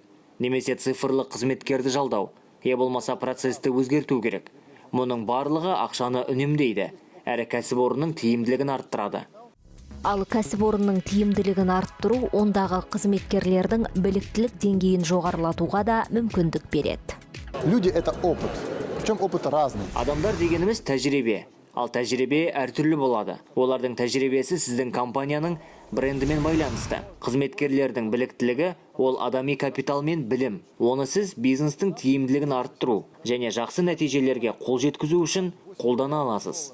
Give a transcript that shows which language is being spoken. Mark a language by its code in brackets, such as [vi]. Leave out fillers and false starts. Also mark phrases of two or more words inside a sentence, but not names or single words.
[kk] Немесе цифрлық қызметкерді жалдау, болмаса процесті өзгерту керек. Мұның барлығы ақшаны үнемдейді, әрі кәсіпорынның тиімділігін арттырады. Ал кәсіпорынның тиімділігін арттыру ондағы қызметкерлердің біліктілік деңгейін жоғарылатуға да мүмкіндік береді. [ru] Люди – это опыт. Причем опыт разный. [kk] Адамдар дегеніміз тәжірибе. Ал тәжірибе әртүрлі болады. Олардың тәжірибесі сіздің компанияның брендімен байланысты. Қызметкерлердің біліктілігі ол адами капитал мен білім. Оны сіз бизнестің тиімділігін арттыру және жақсы нәтижелерге қол жеткізу үшін қолдана аласыз.